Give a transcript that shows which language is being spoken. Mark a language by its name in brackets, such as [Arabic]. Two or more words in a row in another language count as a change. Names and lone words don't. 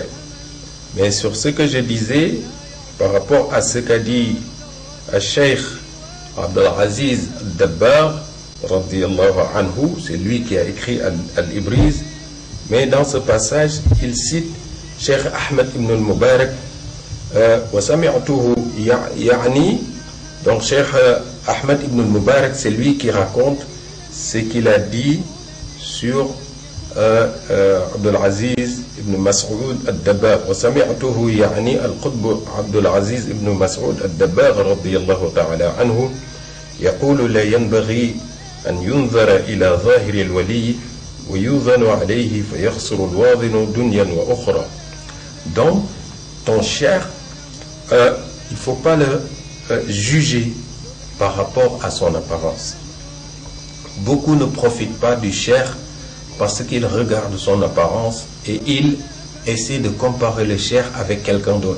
[French] Mais sur ce que je disais, par rapport à ce qu'a dit Cheikh Abdul Aziz Al-Dabbar, [Arabic] رضي الله عنه, [French] c'est lui qui a écrit Al-Ibriz, mais dans ce passage, il cite Cheikh Ahmed ibn al-Mubarak, [Arabic] وسمعته يعني, [French] donc Cheikh Ahmed ibn al-Mubarak, c'est lui qui raconte ce qu'il a dit sur Abdul Aziz ibn Mas'ud al-Dabbar. [Arabic] وسمعته يعني القطب عبد العزيز بن مسعود الدبار رضي الله تعالى عنه يقول لا ينبغي أن ينظر إلى ظاهر الولي ويوزن عليه فيخسر الواضن دنيا وأخرى. [French] Donc, ton cher, il ne faut pas le juger par rapport à son apparence. Beaucoup ne profitent pas du cher parce qu'ils regardent son apparence et ils essaient de comparer le cher avec quelqu'un d'autre.